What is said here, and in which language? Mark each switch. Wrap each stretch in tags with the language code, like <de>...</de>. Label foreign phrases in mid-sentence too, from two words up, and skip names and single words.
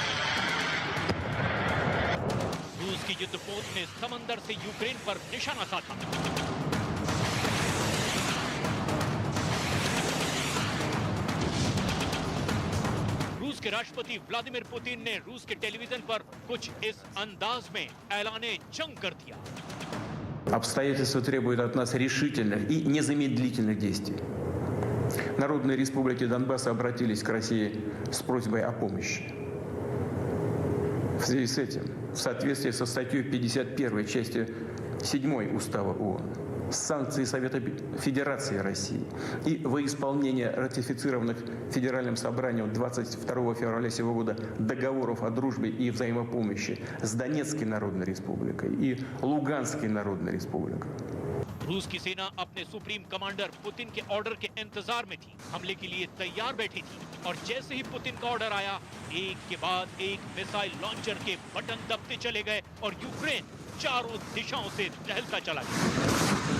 <hi>रूस की युद्धपोत ने समंदर से यूक्रेन पर निशाना साधा। रूस के राष्ट्रपति व्लादिमीर पुतिन ने रूस के टेलीविजन पर कुछ इस अंदाज में ऐलाने जंग कर दिया।</hi> <ru>обстоятельства требуют от нас решительных и незамедлительных действий. Народные республики Донбасса обратились к России с просьбой о помощи. В связи с этим, в соответствии со статьей 51 части 7 Устава ООН, санкции Совета Федерации России и во исполнение ратифицированных Федеральным собранием 22 февраля сего года договоров о дружбе и взаимопомощи с Донецкой Народной Республикой и Луганской Народной Республикой.</ru> <hi>रूस की सेना अपने सुप्रीम कमांडर पुतिन के ऑर्डर के इंतजार में थी, हमले के लिए तैयार बैठी थी और जैसे ही पुतिन का ऑर्डर आया, एक के बाद एक</hi> <en>missile launcher</en> <hi>के बटन दबते चले गए और यूक्रेन चारों दिशाओं से दहलता चला गया।</hi>